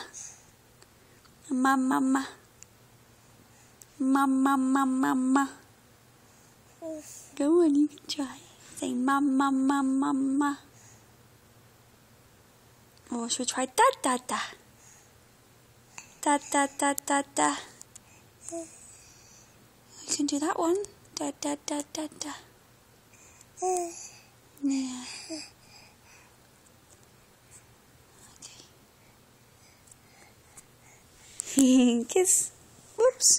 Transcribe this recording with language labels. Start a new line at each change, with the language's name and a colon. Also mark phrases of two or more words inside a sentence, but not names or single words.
English: Mama, mama. Mama, mama, mama. Go on, you can try. Say mama, mama, mama. Or should we try da, da, da? Da, da, da, da, da. You can do that one. Da, da, da, da, da. Yeah. Okay. Kiss. Whoops.